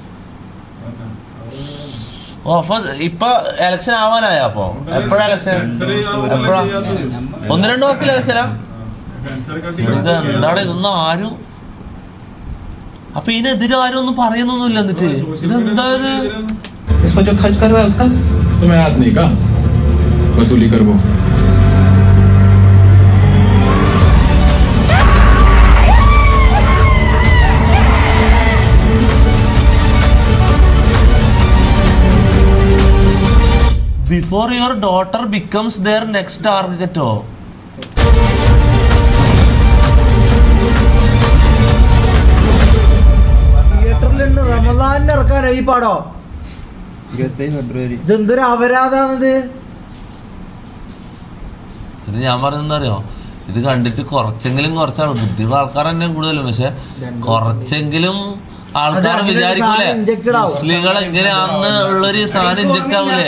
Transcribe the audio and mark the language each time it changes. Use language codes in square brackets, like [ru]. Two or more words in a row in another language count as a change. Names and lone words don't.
[ml] ഓ അപ്പൊ ഇപ്പൊ എലക്ഷൻ ആവാനായ? അപ്പൊ എപ്പോഴാ എലക്ഷൻ? എപ്പോഴാ? 1-2 മാസത്തിൽ എലക്ഷനാ? ഇത് എന്താണ് ഇതൊന്നും ആരും അപ്പൊ ഇതിനെതിരെ ആരും ഒന്നും പറയുന്നൊന്നുമില്ല. എന്നിട്ട് ഇതെന്താ [hi] इसको जो खर्च करवाया उसका तुम्हें याद नहीं का वसूली कर वो [en] before your daughter becomes their next target? [ml] തിയേറ്ററിലുണ്ട്. റമദാനിന് ഇറക്കാനോ ഈ പടം? 27 ഫെബ്രുവരി. ഇതെന്തൊരു അപരാധാണിത്. ഇത് ഞാൻ പറയുന്നത് അറിയോ, ഇത് കണ്ടിട്ട് കുറച്ചാണ് ബുദ്ധിയുള്ള ആൾക്കാർ തന്നെ കൂടുതലും, പക്ഷെ കുറച്ചെങ്കിലും ആൾക്കാർ വിചാരിക്കൂലേ മുസ്ലിങ്ങൾ എങ്ങനെയാന്ന് ഉള്ളൊരു സാധനം ഇഞ്ചക്ട് ആവൂലേ.